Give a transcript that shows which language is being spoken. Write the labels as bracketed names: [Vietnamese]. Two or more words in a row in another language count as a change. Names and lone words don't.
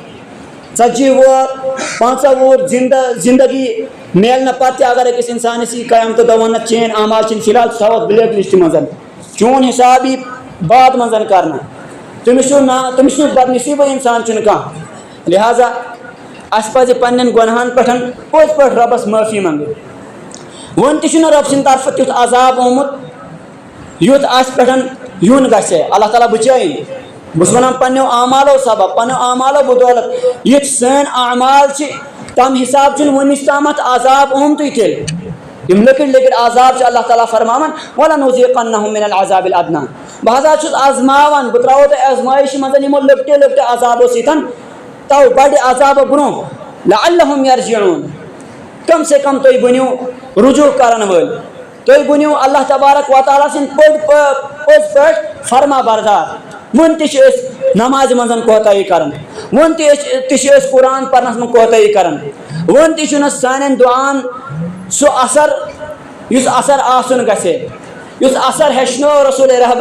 [Kashmiri] 40 وُہُر 50 وُہُر زندگی میلنہٕ پتہٕ تہِ اگر أکِس انسانس یی قیامتہٕ دۄہ وننہٕ چین اعمال چھِنہٕ فی الحال ژٕ تھاوَتھ [English] black list [Kashmiri] منٛز چون حساب یی بعد منٛز کرنہٕ تٔمِس چھُنہٕ بدنصیٖبٕے انسان چھُنہٕ کانٛہہ لہذا اَسہِ پزِ پننٮ۪ن گۄنہن پٮ۪ٹھ پٔزۍ پٲٹھۍ رۄبس معٲفی منٛگٕنۍ وۄنۍ تہِ چھُنہٕ رۄب سٕنٛدِ طرفہٕ تیُتھ عذاب آمُت یُتھ اَسہِ پٮ۪ٹھ یُن گژھِ اللہ تعالیٰ بچٲیِن بہٕ چھُس ونان پننیو اعمالو سبب پننیو اعمالو بدولت یِتھ سٲنۍ اعمال چھِ تم حساب چھُنہٕ وُنِس تامتھ عذاب آمتُے تیٚلہِ یِم لۄکٕٹۍ لۄکٕٹۍ عذاب چھِ اللہ تعالیٰ فرماوان [Arabic] وَلَنُذِيقَنَّهُم مِنَ الْعَذَابِ الْأَدْنَىٰ [Kashmiri] بہٕ ہسا چھُس آزماوان بہٕ ترٛاوو تۄہہِ آزمٲیشہِ منٛز یِمو لۄکٹیو لۄکٹیو عذابو سۭتۍ تو بڑِ عذابہٕ برونٛہہ [Arabic] لَعَلَّهُم يَرْجِعُونَ [Kashmiri] کم سے کم تُہۍ بٔنِو رجوع کرن وٲلۍ تُہۍ بٔنِو اللہ تبارک و تعالیٰ سٕنٛدۍ پٔزۍ پٲٹھۍ فرما بردار وۄنۍ تہِ چھِ أسۍ نمازِ منٛز کوتاہی کران وۄنۍ تہِ چھِ أسۍ قرآن پرنس منٛز کوتاہی کران وۄنۍ تہِ چھُنہٕ سانٮ۪ن دُعاہن سُہ اثر یُس اثر آسُن گژھِ یُس اثر ہیٚچھنٲو رسول رحبر